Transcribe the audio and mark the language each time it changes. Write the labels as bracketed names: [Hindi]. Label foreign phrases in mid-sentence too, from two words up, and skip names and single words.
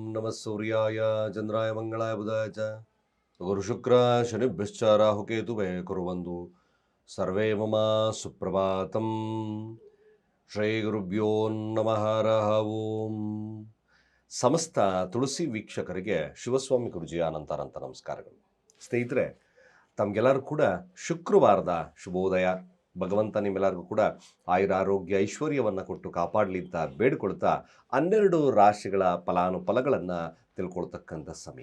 [Sanskrit] ನಮಃ ಸೂರ್ಯಾಯ ಚಂದ್ರಾಯ ಮಂಗಳಾಯ ಬುಧಾಯ ಚ ಗುರುಶುಕ್ರ ಶನಿಭ್ಯಶ್ಚ ರಾಹುಕೇತುವೇ ಕುರ್ವಂತು ಸರ್ವೇ ಮಮ ಸುಪ್ರಭಾತಂ. ಶ್ರೀ ಗುರುಭ್ಯೋ ನಮಃ ಹರಃ ಓಂ. [Kannada] ಸಮಸ್ತ ತುಳಸಿ ವೀಕ್ಷಕರಿಗೆ ಶಿವಸ್ವಾಮಿ ಗುರುಜಿಯ ಅನಂತ ನಮಸ್ಕಾರಗಳು. ಸ್ನೇಹಿತರೆ, ತಮಗೆಲ್ಲರೂ ಕೂಡ ಶುಕ್ರವಾರದ ಶುಭೋದಯ. ಭಗವಂತ ನಿಮ್ಮೆಲ್ಲರಿಗೂ ಕೂಡ ಆಯುರಾರೋಗ್ಯ ಐಶ್ವರ್ಯವನ್ನು ಕೊಟ್ಟು ಕಾಪಾಡಲಿ ಅಂತ ಬೇಡಿಕೊಳ್ತಾ 12 ರಾಶಿಗಳ ಫಲಾನುಫಲಗಳನ್ನು ತಿಳ್ಕೊಳ್ತಕ್ಕಂಥ ಸಮಯ.